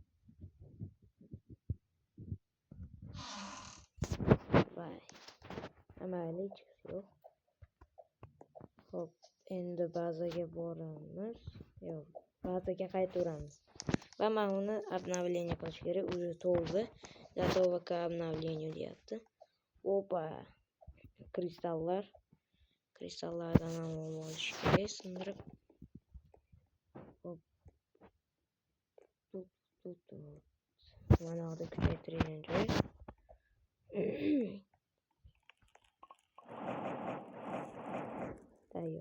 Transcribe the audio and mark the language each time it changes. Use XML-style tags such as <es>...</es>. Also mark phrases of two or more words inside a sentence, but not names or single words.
<uz>Vay. Mayli chiqis yo'q. Hop, endi bazaga boramiz. Yo'q, bazaga qaytaveramiz. Va men uni обновление qilish kerak. Уже to'ldi.</uz> <ru>Готово к обновлению</ru> <uz>deyapti. Opa. Kristallardan olish kerak, sindirib. Hop. Tut. Mana orada kuchaytirgan joy. Tayyor.</uz>